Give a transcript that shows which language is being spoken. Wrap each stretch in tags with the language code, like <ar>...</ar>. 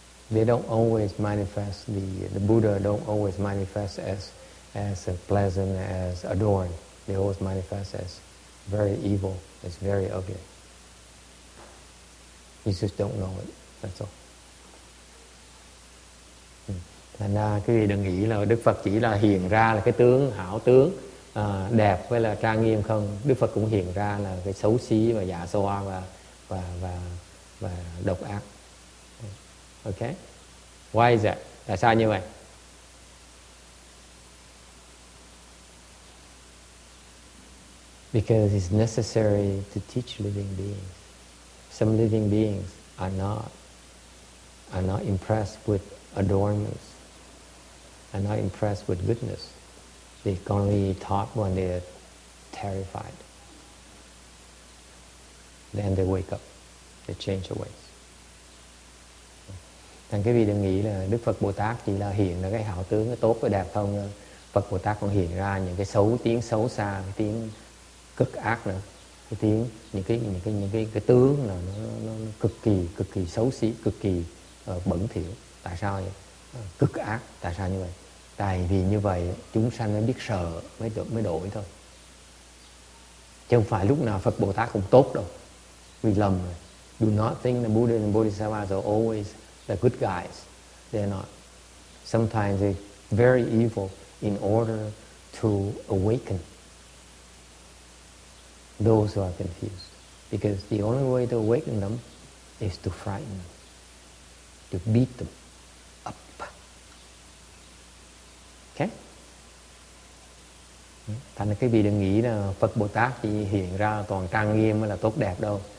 <en>They don't always manifest, the Buddha don't always manifest as pleasant, as adorned. They always manifest as very evil, as very ugly. You just don't know it, that's all.</en> <vi>Thành ra quý vị đừng nghĩ là Đức Phật chỉ là hiện ra là cái tướng, hảo tướng, đẹp với là trang nghiêm không. Đức Phật cũng hiện ra là cái xấu xí và dạ xoa và độc ác.</vi> <en>Okay? Why is that?</en> <vi>Tại sao như vậy?</vi> <en>Because it's necessary to teach living beings. Some living beings are not impressed with adornments, are not impressed with goodness. They can only talk when they are terrified. Then they wake up, they change their ways.</en> <vi>Thành cái vị đừng nghĩ là Đức Phật Bồ Tát chỉ là hiện ra cái hảo tướng, cái tốt, cái đẹp không. Phật Bồ Tát còn hiện ra những cái xấu, tiếng xấu xa, cái tiếng cực ác nữa. Cái tiếng, những cái tướng là nó cực kỳ xấu xí, cực kỳ bẩn thỉu. Tại sao vậy? Cực ác. Tại sao như vậy? Tại vì như vậy chúng sanh mới biết sợ, mới đổi thôi. Chứ không phải lúc nào Phật Bồ Tát cũng tốt đâu. Vì lầm rồi.</vi> <en>Do not think the Buddha and Bodhisattvas are always the good guys. They're not. Sometimes they're very evil in order to awaken those who are confused. Because the only way to awaken them is to frighten them, to beat them up. Okay?</en> <vi>Thành ra cái vị đừng nghĩ là Phật Bồ Tát chỉ hiện ra toàn trang nghiêm mới là tốt đẹp đâu.</vi>